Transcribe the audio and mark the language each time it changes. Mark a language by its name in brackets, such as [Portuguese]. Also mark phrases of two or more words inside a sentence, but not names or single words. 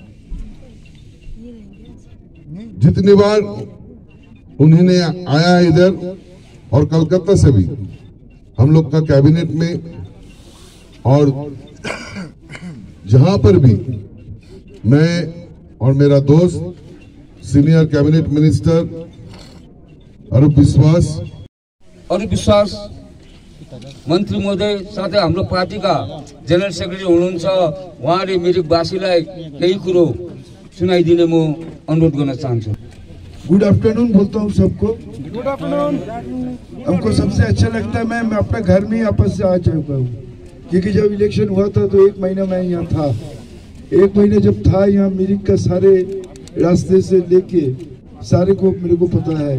[Hindi] जितनी बार उन्होंने आया है इधर और कलकत्ता से भी हम लोग का कैबिनेट में और जहां पर भी मैं और मेरा दोस्त [English] senior cabinet minister [Nepali] अरूप विश्वास मन्त्री महोदय साथै हाम्रो पार्टीका [English] general secretary [Nepali] हुनुहुन्छ उहाँले मिरिकवासीलाई केही कुरो सुनाइदिने म अनुरोध गर्न चाहन्छु। [English] good afternoon [Hindi] बोलता हूँ सबको। [English] good afternoon. [Hindi] हमको सबसे अच्छा लगता है मैं अपने घर में ही आपस से आ चुका हूँ क्योंकि जब इलेक्शन हुआ था तो 1 महीना मैं यहाँ था। 1 महीने जब था यहाँ मिरिक का सारे रास्ते से लेके सारे को मेरे को पता है।